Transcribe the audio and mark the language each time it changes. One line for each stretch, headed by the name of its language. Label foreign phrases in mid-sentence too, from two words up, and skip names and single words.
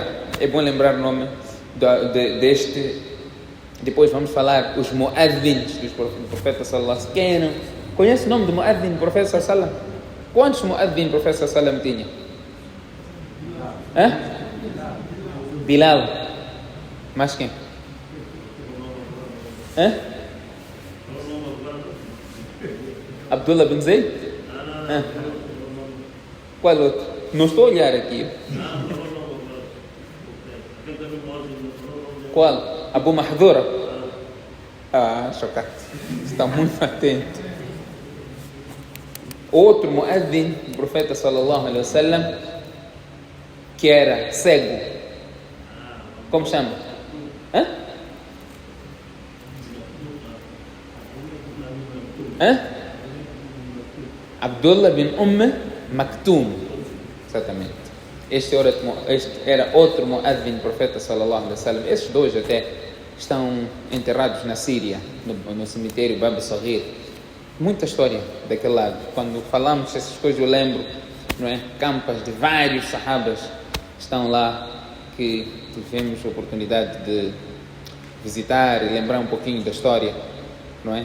Portuguese: É bom lembrar o nome deste. Depois vamos falar os muadhins do Profeta
Arabic: صلى الله عليه وسلم.
Portuguese: Conhece o nome do muadhin do Profeta
Arabic: صلى الله عليه وسلم?
Portuguese: Quantos muadhins o Profeta
Arabic: صلى الله عليه وسلم
Portuguese: tinha? Bilal. Mais quem? Abdullah bin Zayd? Qual outro? Não estou a olhar aqui. Qual? Abu Mahdura. Chocante. Está muito atento. Outro muezzin do profeta
Arabic: صلى الله عليه وسلم,
Portuguese: que era cego. Como chama? Abdullah bin Maktum. Exatamente. Este era outro muezzin do profeta
Arabic: صلى الله عليه وسلم.
Portuguese: Esses dois até estão enterrados na Síria, no cemitério Bab Saghir. Muita história daquele lado. Quando falamos essas coisas eu lembro, não é? Campas de vários sahabas estão lá, que tivemos a oportunidade de visitar e lembrar um pouquinho da história, não é?